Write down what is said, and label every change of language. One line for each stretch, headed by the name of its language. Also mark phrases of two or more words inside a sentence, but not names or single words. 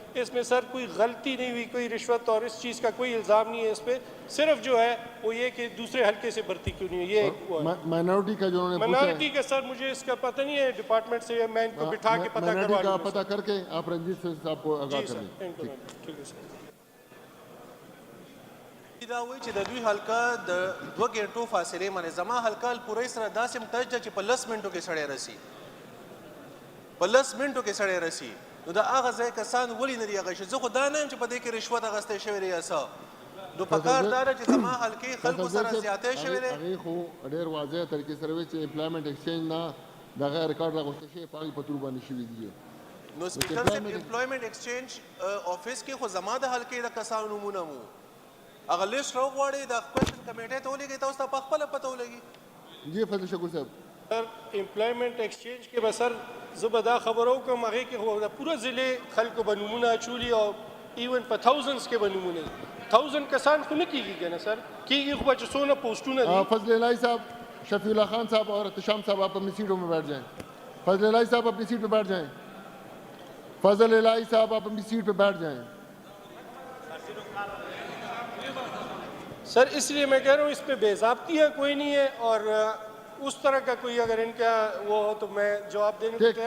Urdu: اس میں سر کوئی غلطی نہیں ہوئی کوئی رشوت اور اس چیز کا کوئی الزام نہیں ہے اس پہ. صرف جو ہے وہ یہ کہ دوسرے حلقے سے بھرتی کیوں نہیں ہے. یہ مائنورٹی کا جو انہوں نے مائنورٹی کا سر مجھے اس کا پتہ نہیں ہے ڈپارٹمنٹ سے میں ان کو بٹھا کے پتہ کروا لوں. پتہ کر کے آپ رنجیت صاحب کو آگاہ کر دیں. ٹھیک ہے سر.
Pashto: دا وایي چې د دوی حلقه د 2 غنټو فاصلې باندې زما حلقه الپورۍ سره داسې مټچ ده چې په 10 منټو کې سړی رسي نو د هغه ځای کسان ولې نه دي هغه شي. زه خو دا نه یم چې په دې کې رشوت اخیستی شوی دی یا څه. نو پکار دا ده چې زما حلقې خلکو سره زیاتی شوی دی. هغې خو ډېر واضح طریقې سره وایي چې
English: Employment Exchange
Pashto: نه د هغه ریکارډ راغوښته شوی په هغې په تور باندې شوي دي. نو سپیکر صاحب
English: Employment Exchange office
Pashto: کې خو زما د حلقې د کسانو نومونه مو هغه لیست راوغواړئ د
English: question committee
Pashto: ته ولېږئ تاسو ته په خپله پته ولګي.
Urdu: جی فضل شکور صاحب.
Pashto: سر
English: Employment Exchange
Pashto: کې به سر زه به دا خبره وکړم هغې کې خو د پوره ضلع خلکو به نومونه اچولي او ایون په تھاؤزنډس کې به نومونه 1000 کسان خو نه کېږي که نه سر کېږي خو به چې څونه پوسټونه دي.
Urdu: فضل الہی صاحب, شفیع اللہ خان صاحب اور احتشام صاحب آپ اپنی سیٹوں میں بیٹھ جائیں. فضل الہی صاحب اپنی سیٹ پہ بیٹھ جائیں. فضل الہی صاحب آپ اپنی سیٹ پہ بیٹھ جائیں. سر اس لیے میں کہہ رہا ہوں اس پہ بے ضابطیہ کوئی نہیں ہے اور اس طرح کا کوئی اگر ان کا وہ ہو تو میں جواب دینے کو تیار.